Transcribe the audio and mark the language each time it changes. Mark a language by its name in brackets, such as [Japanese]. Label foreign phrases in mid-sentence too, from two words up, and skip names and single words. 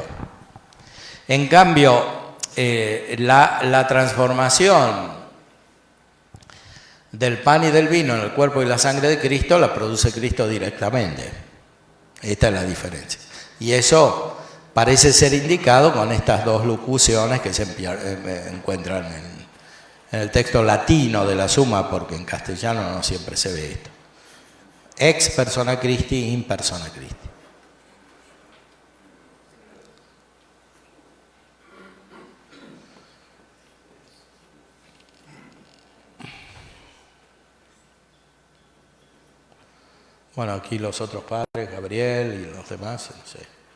[Spanish] En cambio, la transformación del pan y del vino en el cuerpo y la sangre de Cristo la produce Cristo directamente. Esta es la diferencia. Y eso parece ser indicado con estas dos locuciones que se encuentran en el texto latino de la Suma, porque en castellano no siempre se ve esto. [Latin] Ex persona Christi, in persona Christi. [Spanish] Bueno, aquí los otros padres, Gabriel y los demás, no sé.